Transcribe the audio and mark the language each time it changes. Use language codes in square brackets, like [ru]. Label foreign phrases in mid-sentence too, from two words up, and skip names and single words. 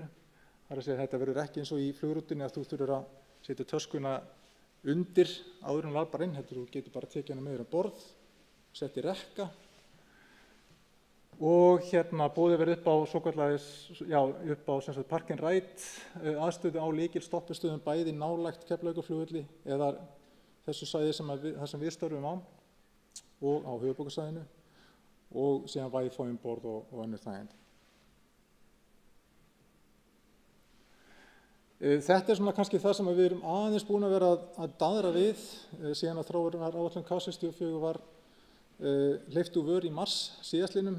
[is] Það er að segja að þetta verður ekki eins og í flugrútunni að þú þurfir að setja töskuna undir áður en labbar inn, þú getur bara tekið hana með þér borð, sett í rekka og boðið verið upp á upp á [en] park and ride [is] aðstöðu á lykilstoppustöðum bæði nálægt Keflavíkurflugvelli eða þessu svæði þar sem við störfum á og á höfuðborgarsvæðinu og síðan Wi-Fi borð og önnur þægindi. Þetta svona kannski það sem við erum aðeins búin að vera að daðra við síðan að þróunaráætlun K64 var hleypt úr vör í mars síðastliðnum.